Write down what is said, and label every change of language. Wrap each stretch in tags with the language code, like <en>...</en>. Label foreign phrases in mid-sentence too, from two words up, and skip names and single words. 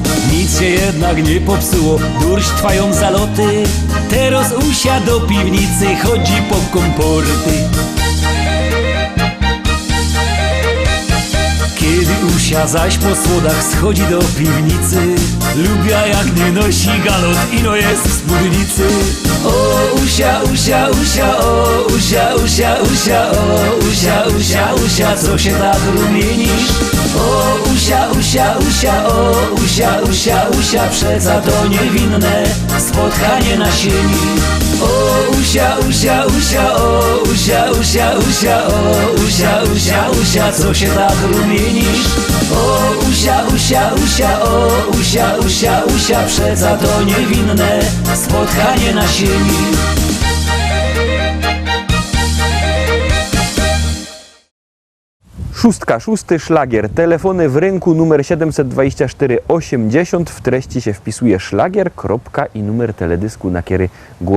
<szl>Nic się jednak nie popsuło, durś trwają zaloty, teraz usia do piwnicy chodzi po komporty. Kiedy usia zaś po słodach schodzi do piwnicy, lubia jak nie nosi galot, ino jest w spódnicy. O usia, usia, usia, o usia, usia, usia, o usia, usia, usia, co się tak rumienisz? O usia, usia, usia, o usia, usia, usia, przeca to niewinne spotkanie na sieni. O usia, usia, usia, o usia, usia, usia, o usia, usia, usia, co się tak rumienisz? O usia, usia, usia, o usia, usia, usia, przeca to niewinne spotkanie na sieni.</szl> <pl>Szóstka, szósty szlagier. Telefony w rynku numer 724 80. W treści się wpisuje szlagier, kropka i numer teledysku, na który głosujecie.</pl>